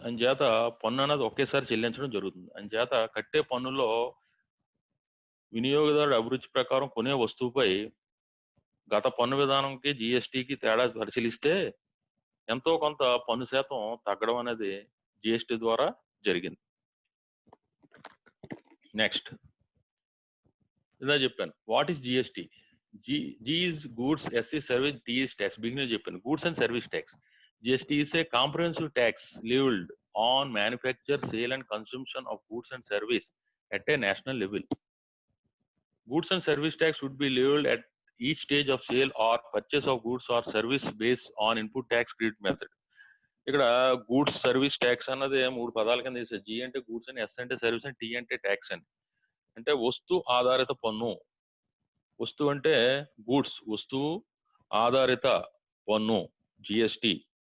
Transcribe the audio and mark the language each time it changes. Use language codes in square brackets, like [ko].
[te] అంచేత పన్ను అనేది ఒకేసారి చెల్లించడం జరుగుతుంది. అంచేత కట్టే పన్నులో వినియోగదారుడు అభిరుచి ప్రకారం కొనే వస్తువుపై గత పన్ను విధానంకి జిఎస్టికి తేడా పరిశీలిస్తే ఎంతో కొంత పన్ను శాతం తగ్గడం అనేది జిఎస్టి ద్వారా జరిగింది. [en] next [te] ఇందా చెప్పాను [en] What is GST. G is goods, S is service, T is tax. Beginning చెప్పాను goods and service tax. GST is a comprehensive tax levied on manufacture, sale and consumption of goods and service at a national level. Goods and service tax would be levied at each stage of sale or purchase of goods or service based on input tax credit method. [te] ఇక్కడ goods service tax అన్నది 3 పదాల కింద వేసారు. G అంటే goods అని, yes అంటే service అని, T అంటే ట్యాక్స్ అని. అంటే వస్తు ఆధారిత పన్ను. వస్తువు అంటే గూడ్స్, వస్తువు ఆధారిత పన్ను జిఎస్టి.